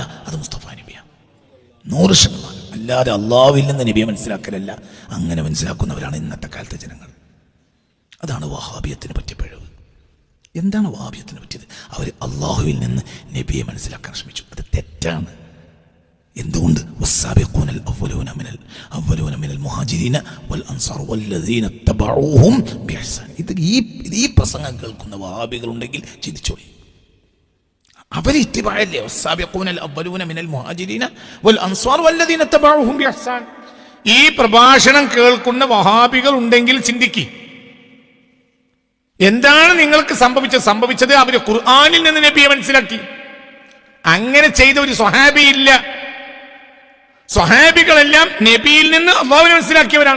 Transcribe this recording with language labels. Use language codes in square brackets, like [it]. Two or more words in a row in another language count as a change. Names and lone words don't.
[ml] അത് മുസ്തഫ നബിയാണ്. 100%. അല്ലാതെ അള്ളാഹുവിൽ നിന്ന് നബിയെ മനസ്സിലാക്കലല്ല. അങ്ങനെ മനസ്സിലാക്കുന്നവരാണ് ഇന്നത്തെ കാലത്തെ ജനങ്ങൾ. അതാണ് വഹാബിയത്തിന് പറ്റിയ പിഴവ്. എന്താണ് വഹാബിയത്തിന് പറ്റിയത്? അവർ അള്ളാഹുവിൽ നിന്ന് നബിയെ മനസ്സിലാക്കാൻ ശ്രമിച്ചു. അത് തെറ്റാണ്. എന്തുകൊണ്ട്? [ar] والسابقون الأولون من المهاجرين والأنصار والذين اتبعوهم بإحسان. [ml] ഈ പ്രസംഗം കേൾക്കുന്ന വഹാബികൾ ഉണ്ടെങ്കിൽ ചിന്തിച്ചോളി. അവർ ഇത്തിബാഅല്ലേ? [ar] والسابقون الأولون من المهاجرين والأنصار والذين اتبعوهم بإحسان. [ml] ഈ പ്രഭാഷണം കേൾക്കുന്ന വഹാബികൾ ഉണ്ടെങ്കിൽ ചിന്തിക്കി. എന്താണ് നിങ്ങൾക്ക് സംഭവിച്ചത്? അവര് ഖുർആനിൽ നിന്ന് നബിയെ മനസ്സിലാക്കി. അങ്ങനെ ചെയ്ത ഒരു സ്വഹാബി ഇല്ല. സ്വഹാബികളെല്ലാം നബിയിൽ നിന്ന് അല്ലാഹുവിനെ മനസ്സിലാക്കിയവരാണ്.